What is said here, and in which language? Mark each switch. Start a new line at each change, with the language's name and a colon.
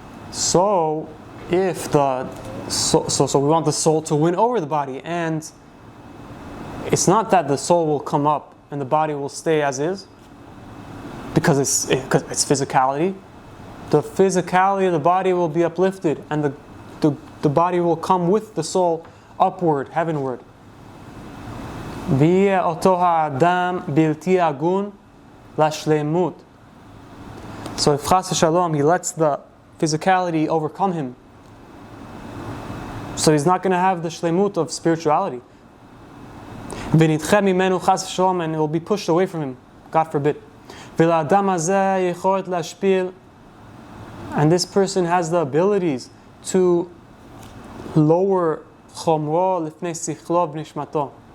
English: So if so we want the soul to win over the body, and it's not that the soul will come up and the body will stay as is because it's physicality. The physicality of the body will be uplifted, and the body will come with the soul upward, heavenward.
Hebrew: ויהיה אותו האדם בלתי הגון לשלמות.
English: So if chas v'shalom, he lets the physicality overcome him, so he's not going to have the shlemut of spirituality.
Hebrew: ונדחה ממנו
English: chas v'shalom, and it will be pushed away from him, God forbid.
Hebrew: ולאדם הזה יכולת להשפיל,
English: and this person has the abilities to lower chomro
Hebrew: לפני שכלו ונשמתו.